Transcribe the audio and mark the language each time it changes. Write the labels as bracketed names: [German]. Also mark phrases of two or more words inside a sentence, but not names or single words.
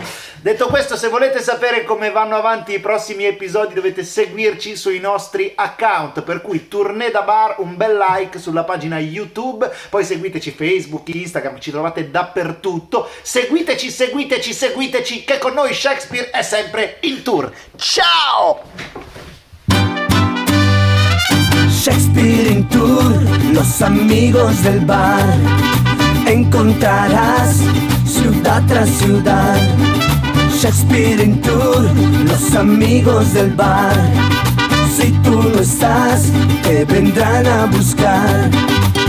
[Italian] Detto questo, se volete sapere come vanno avanti i prossimi episodi dovete seguirci sui nostri account, per cui Tournée da Bar, un bel like sulla pagina YouTube, poi seguiteci Facebook, Instagram, ci trovate dappertutto, seguiteci, che con noi Shakespeare è sempre in tour. Ciao! [Spanish] Shakespeare in tour, los amigos del bar. Encontrarás ciudad tras ciudad. Shakespeare in tour, los amigos del bar. Si tú no estás, te vendrán a buscar.